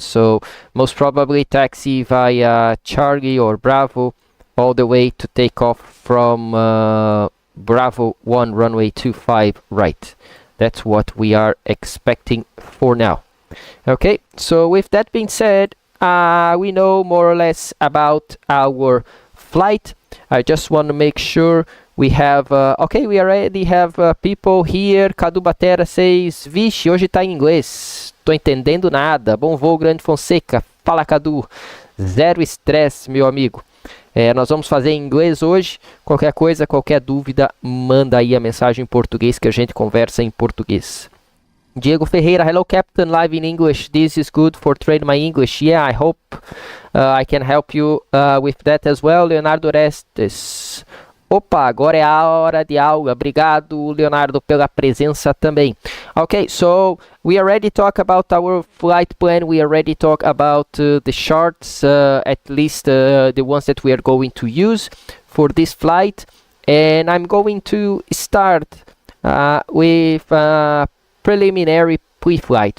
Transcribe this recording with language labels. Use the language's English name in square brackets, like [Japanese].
[English] So most probably taxi via Charlie or Bravo all the way to take off from Bravo 1 runway 25 right. That's what we are expecting for now. Okay, so with that being said, we know more or less about our flight. I just want to make sure we have okay, we already have people here. [Portuguese] Cadu Batera says, vixe, hoje tá em inglês, tô entendendo nada. Bom voo, grande Fonseca. Fala, Cadu. Zero estresse, meu amigo. Nós vamos fazer em inglês hoje. Qualquer coisa, qualquer dúvida, manda aí a mensagem em português que a gente conversa em português. [English] Diego Ferreira, hello Captain, live in English. This is good for training my English. Yeah, I hope I can help you with that as well. Leonardo Orestes. [Portuguese] Opa, agora é a hora de aula. Obrigado, Leonardo, pela presença também. [English] Okay, so we already talked about our flight plan. We already talked about the charts, at least the ones that we are going to use for this flight. And I'm going to start with preliminary pre-flight.